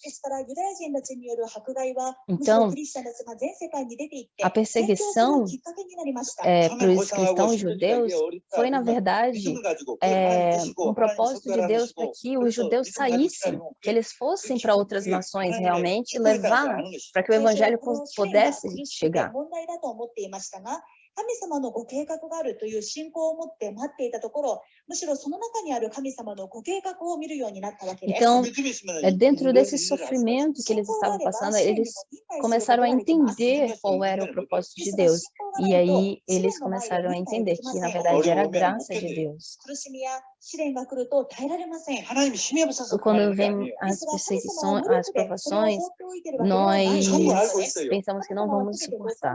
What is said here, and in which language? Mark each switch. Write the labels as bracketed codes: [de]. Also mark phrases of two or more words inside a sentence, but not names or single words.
[pt] Então, a perseguição para os cristãos judeus foi, na verdade, um propósito de Deus para que os judeus saíssem, que eles fossem para outras nações realmente, levar para que o evangelho pudesse chegar. [ja] 神様のご計画があるという信仰を持って待っていたところ、むしろその中にある神様のご計画を見るようになったわけです。 [pt] Então, dentro desse sofrimento que eles estavam passando, eles começaram a entender qual era o propósito de Deus. E aí eles começaram a entender que, na verdade, era a graça de Deus. Quando vem as perseguições, as provações, nós pensamos que não vamos suportar.